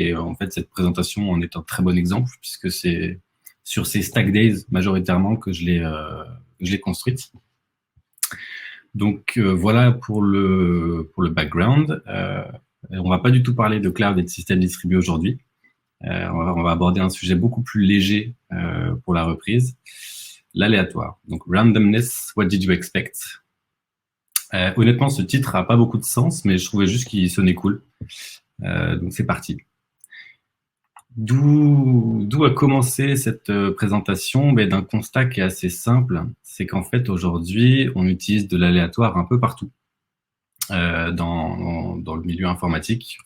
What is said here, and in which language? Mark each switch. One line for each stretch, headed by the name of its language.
French: Et en fait, cette présentation en est un très bon exemple, puisque c'est sur ces Stack Days majoritairement que je l'ai construite. Donc voilà pour le background. On va pas du tout parler de cloud et de système distribué aujourd'hui. On va aborder un sujet beaucoup plus léger pour la reprise, l'aléatoire.
English: Donc Randomness, what did you expect?
French: Honnêtement, ce titre a pas beaucoup de sens, mais je trouvais juste qu'il sonnait cool. Donc c'est parti. D'où a commencé cette présentation? D'un constat qui est assez simple, c'est qu'en fait aujourd'hui, on utilise de l'aléatoire un peu partout dans le milieu informatique.